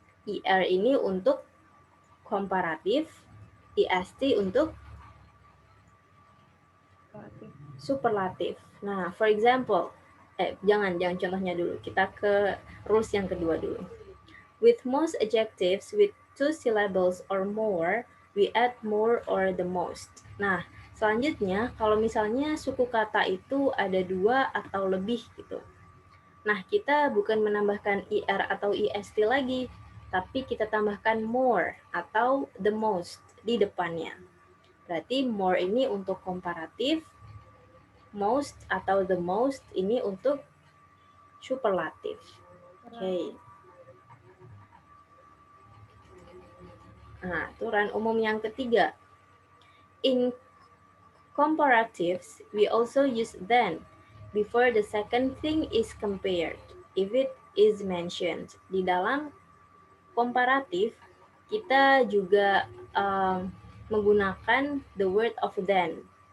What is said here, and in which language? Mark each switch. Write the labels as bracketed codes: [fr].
[id] Ir ini untuk komparatif, ist untuk superlatif. Nah, [en] for example, [id] jangan contohnya dulu. Kita ke rules yang kedua dulu. [en] With most adjectives with two syllables or more, we add more or the most. [id] Nah, selanjutnya kalau misalnya suku kata itu ada dua atau lebih gitu. Nah, kita bukan menambahkan ir atau ist lagi, tapi kita tambahkan more atau the most di depannya. Berarti more ini untuk komparatif, most atau the most ini untuk superlatif. Oke. Nah, aturan umum yang ketiga. [en] In comparatives, we also use then before the second thing is compared, if it is mentioned. [id] Di dalam komparatif, kita juga menggunakan [en] the word of then.